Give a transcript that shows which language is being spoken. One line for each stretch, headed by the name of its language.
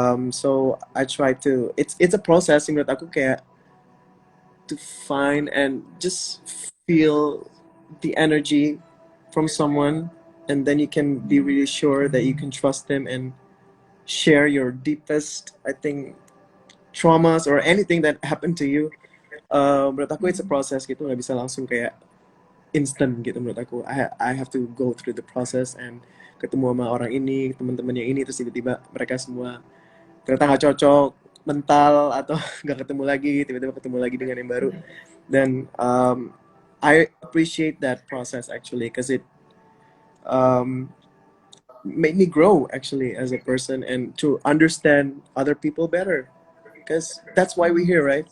English: So I try to. It's a process
Indonesian: menurut aku kayak
English: to find and just feel the energy from someone, and then you can be really sure that you can trust them and share your deepest, I think, traumas or anything that happened to you.
Indonesian: Menurut aku
English: it's a process
Indonesian: gitu, nggak bisa langsung kayak instant gitu menurut aku.
English: I have to go through the process and
Indonesian: ketemu sama orang ini, teman-teman yang ini, terus tiba-tiba mereka semua ternyata nggak cocok mental atau nggak ketemu lagi, tiba-tiba ketemu lagi dengan yang baru.
English: Then I appreciate that process actually because it made me grow actually as a person and to understand other people better, because that's why we're here, right?